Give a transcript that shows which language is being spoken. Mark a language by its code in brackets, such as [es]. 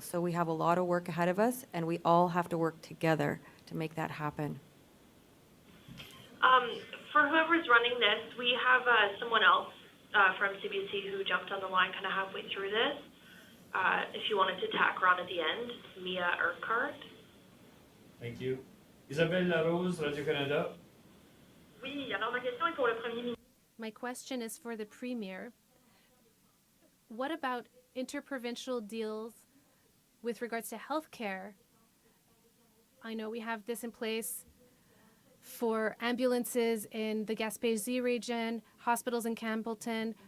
[en] So we have a lot of work ahead of us, and we all have to work together to make that happen. For whoever's running this, we have someone else from CBC who jumped on the line kind of halfway through this. If you wanted to tack her on at the end, Mia Urquhart. Thank you. Isabelle Larose, Radio-Canada. [fr] Oui, alors ma question est pour le Premier ministre. [en] My question is for the Premier. What about interprovincial deals with regards to healthcare? I know we have this in place for ambulances in the Gaspésie region, hospitals in Campbellton.